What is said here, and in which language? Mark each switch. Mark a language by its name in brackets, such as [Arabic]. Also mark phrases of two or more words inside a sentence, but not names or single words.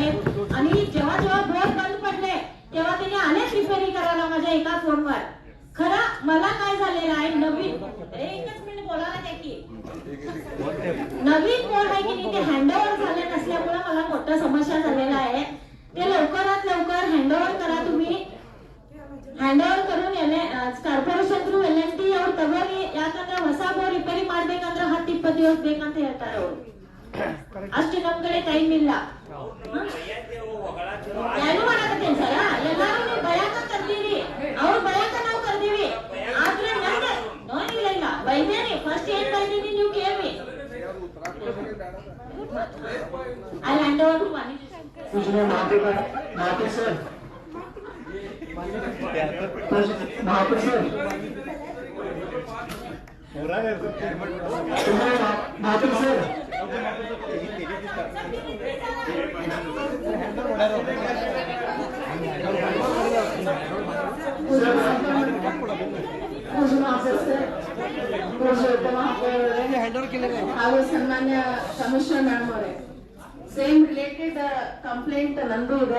[Marathi] आणि जेव्हा बोर बंद पडले तेव्हा त्यांनी आलेच रिपेअरिंग करायला माझ्या एका फोनवर. खरं मला काय झालेलं आहे, नवीन एकच मिनिट बोलायला द्या की, नवीन बोर आहे की नाही ते हँडओव्हर झाले नसल्यामुळे मला मोठा समस्या झालेला आहे. ते लवकरात लवकर हँडओव्हर करा तुम्ही. [Kannada] ಹ್ಯಾಂಡ್ ಕरून ಕಾರ್ಪೊರೇಷನ್ ಥ್ರೂ LNT ಅವ್ರು ತಗೋರಿ. ಯಾಕಂದ್ರೆ ಹೊಸ ಬೋರ್ ರಿಪೇರಿ ಮಾಡ್ಬೇಕಂದ್ರೆ 10-20 ದಿವಸ ಬೇಕಂತ ಹೇಳ್ತಾರೆ ಅವರು. ಅಷ್ಟು ನಮ್ ಕಡೆ ಟೈಮ್ ಇಲ್ಲ. ಏನು ಮಾಡಕತ್ತೇನ್ ಸರ, ಎಲ್ಲಾರು ನೀವು ಬಯಾಕ ಕರ್ತೀರಿ, ಅವ್ರು ಬಯಾಕ ನಾವು ಕರ್ತೀವಿ. ಆದ್ರೆ ಇಲ್ಲ ಬೈದೇನಿ, ಫಸ್ಟ್ ಏನ್ ಬೈದೀನಿ ನೀವು ಕೇಳಿ. ಅಲ್ಲಿ ಹ್ಯಾಂಡ್ ಓವರ್ [Marathi] महापौर सर, महापौर सर, महापौर सर, [Kannada] ಹಾಗೂ ಸನ್ಮಾನ್ಯ ಕಮಿಷನರ್ ಮೇಡಮ್ ಅವರೇ, ಸೇಮ್ ರಿಲೇಟೆಡ್ ಕಂಪ್ಲೇಂಟ್ ನಂದು ಇದೆ.